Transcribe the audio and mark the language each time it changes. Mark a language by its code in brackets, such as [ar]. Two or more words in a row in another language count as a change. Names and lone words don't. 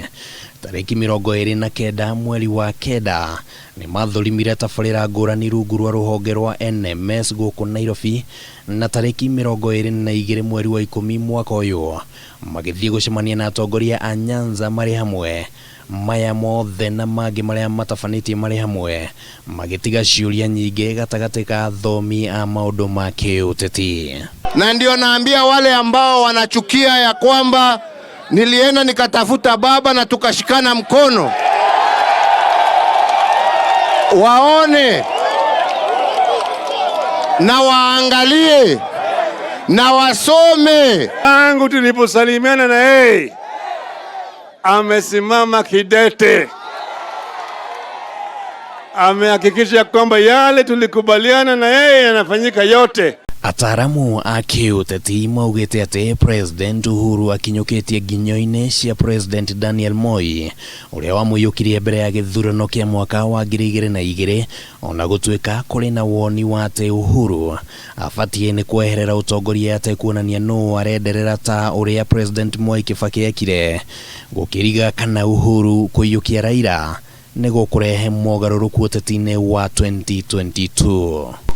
[ki] Tariki 29 mweri wa kenda ni mathurimire tabarira ngurani rungu rwa ruhonge rwa NMS guku Nairobi, na tariki 22 mweri wa 10 mwaka uyu magithie gucemania na atongoria a Nyanza mari hamwe maya mothe na mangĩ marĩa matabanĩtie marĩ hamwe magĩtiga ciũria nyingĩ gatagatĩ ka athomi a maũndũ ma kĩũteti. [sw] Na ndio naambia wale ambao wanachukia ya kwamba nilienda nikatafuta baba na tukashikana mkono, waone na waangalie na wasome. Tangu tuliposalimiana na yeye amesimama kidete, amehakikisha kwamba yale tulikubaliana na yeye yanafanyika yote. [ki] Ataramu a kĩũteti maugĩte atĩ President Uhuru akinyũkĩtie nginyo-inĩ cia President Daniel Moi ũrĩa wamũiyũkirie mbere ya gĩthurano kĩa mwaka wa 2002, ona gũtuĩka kũrĩ na woni wa atĩ Uhuru abatie nĩ kwoerera ũtongoria atekuonania nũũ arenderera ta ũrĩa President Moi Kibaki ekire, gũkĩriga kana Uhuru kũyiukia Raila nĩguo kũrehe mogarũrũku ũteti-inĩ wa 2022.